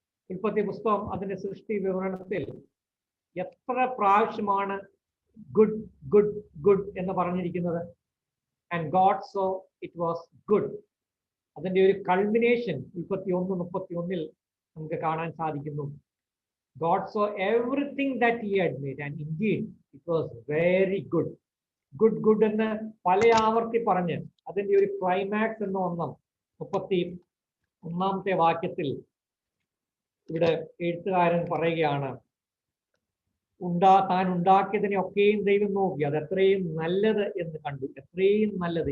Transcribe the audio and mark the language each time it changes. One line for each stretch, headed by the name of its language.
Malayalam: ഉൽപ്പത്തി പുസ്തകം അതിന്റെ സൃഷ്ടി വിവരണത്തിൽ എത്ര പ്രാവശ്യമാണ് ഗുഡ് ഗുഡ് ഗുഡ് എന്ന് പറഞ്ഞിരിക്കുന്നത്.
English: And God saw it was good.
Malayalam: അതിന്റെ ഒരു കൾമിനേഷൻ 31:31 നമുക്ക് കാണാൻ സാധിക്കുന്നു.
English: God saw everything that he had made and indeed it was very good.
Malayalam: Good good എന്ന് പല ആവർത്തി പറഞ്ഞ് അതിന്റെ ഒരു ക്ലൈമാക്സ് എന്ന് 31-ാമത്തെ വാക്യത്തിൽ ഇവിടെ എഴുത്തുകാരൻ പറയുകയാണ്, താൻ ഉണ്ടാക്കിയതിനെ ഒക്കെയും ദൈവം നോക്കി, അത് എത്രയും നല്ലത് എന്ന് കണ്ടു. എത്രയും നല്ലത്.